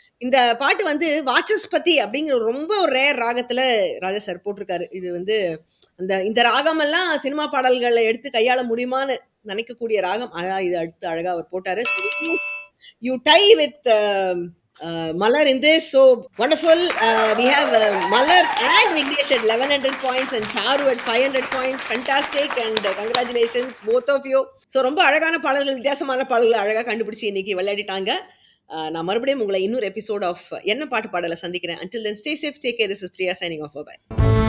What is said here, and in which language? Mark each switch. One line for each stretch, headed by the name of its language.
Tamil: இந்த பாட்டு வந்து வாசஸ்பதி அப்படிங்கிற ரொம்ப ஒரு ரேர் ராகத்துல ராஜா சார் போட்டிருக்காரு. இது வந்து இந்த ராகம் எல்லாம் சினிமா பாடல்களை எடுத்து கையாள முடியுமான்னு நினைக்கக்கூடிய ராகம். இது அடுத்து அழகா அவர் போட்டாரு.
English: You tie with Malar in this. So wonderful. We have Malar and Vignesh at 1100 points and Charu at 500 points. Fantastic and congratulations both of you.
Tamil: So ரொம்ப அழகான பாடல்கள், வித்தியாசமான பாடல்கள் அழகா கண்டுபிடிச்சு இன்னைக்கு விளையாடிட்டாங்க. நான் மறுபடியும் உங்களை இன்னொரு எபிசோட் ஆஃப் என்ன பாட்டு பாடலை சந்திக்கிறேன்.
English: Until then, stay safe, take care. This is Priya signing off. Bye bye.